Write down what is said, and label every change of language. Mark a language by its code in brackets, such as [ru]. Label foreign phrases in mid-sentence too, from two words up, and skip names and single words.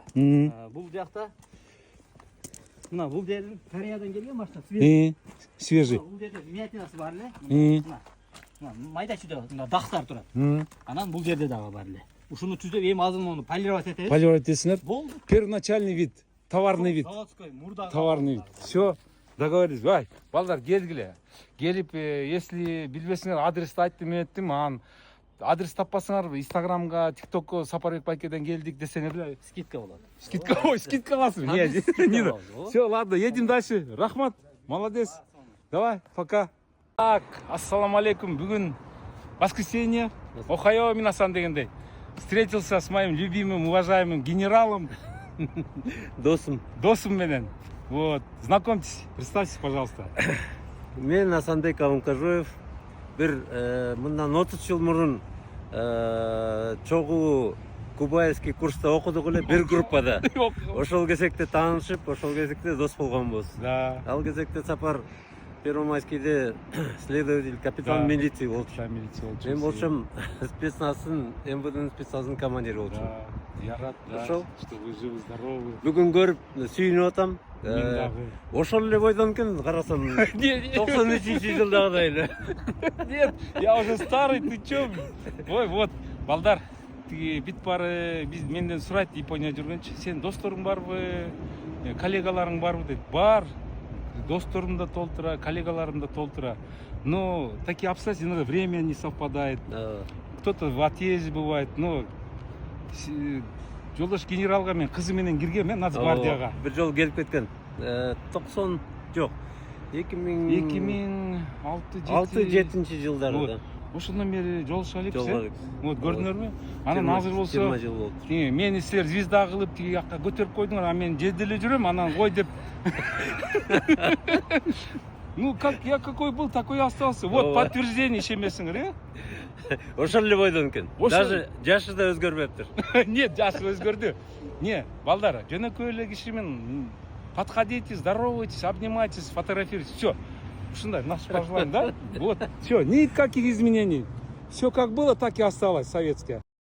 [ky] Бул жакта мына бул жердин Кореядан келген машина, свежий. Бул жерде миятинасы бар эле. Мына майда-чүйдө дактар турат. Анан бул жерде дагы бар эле. Ушуну түзөп, эми азыр муну полировать этебиз. Полировать этесиңер? Болду. [ru] Первоначальный вид, товарный вид. Заводской мурда. Товарный вид. Все, договорились. [ky] Бай, балдар келгиле. Келип, если билбесиңер, адрести айттым, анан адрес таппасыңар, Инстаграмга, ТикТокко Сапарбек Байкеден келдик десеңер эле, скидка болот. Скидка аласың. [ru] Все, ладно, едем дальше. Рахмат, молодец. Давай, пока. Так, [ar] السلام عليكم. [ky] Бүгүн воскресенье. [ja] おはよう皆さん [ky] дегендей. [ru] Встретился с моим любимым, уважаемым генералом. [ky] Досым менен. [ru] Вот, знакомьтесь, представьтесь, пожалуйста. [ky] Мен Асанбек Абынкажоев. Бир мындан 30 жыл мурун чогуу кубайский курста окудук эле бир группада. Ошол кезекте таанышып, ошол кезекте дос болгонбуз. Да. Ал кезекте Сапар Первомайскийде следователь, [ru] капитан милиции [ky] болчу. Милиция болчу. Мен болчум спецназдын, МВДнын спецназдын командири болчум. [ru] Я рад, да, [ky] Ошол. [ru] что вы живы, здоровы. [ky] Бүгүн көрүп сүйүнүп атам. Мен дагы. Ошол эле бойдон экен, карасам 93-жылдагыдай эле. [ru] Нет, я уже старый, ты чё? Ой, вот, [ky] балдар, тиги бит бары, биз менден сурайт Япония жүргөнчү. Сен досторуң барбы, коллегаларың барбы дейт. Бар. Досторум да толтура, коллегаларым да толтура. [ru] Но такие обстоятельства, иногда время не совпадает. Кто-то в отъезде бывает, но [ky] жолдош генералга мен кызы менен киргенмин Нацгвардияга. Бир жолу келип кеткен. 90 жок. 2006-7 жылдарда. Ошондон бери жолугуша элепиз. Жолугабыз. Вот көрдүңөрбү? Анан азыр болсо 20 жыл болду. Мени силер звезда кылып тиги жакка көтөрүп койдуңар, а мен жерде эле жүрөм, анан кой деп. [ru] Ну, как я какой был, такой остался. Вот подтверждение [ky] ишенбесиңер, э? Ошол эле бойдон экен. Даже жашы да өзгөрбөптүр. Нет, жашы өзгөрдү. Не, балдар, жөнөкөй эле киши менен [ru] подходите, здоровайтесь, обнимайтесь, фотографируйтесь. Все. Ушундай, наши пожелания, да? Вот, все, никаких изменений. Все как было, так и осталось, советское.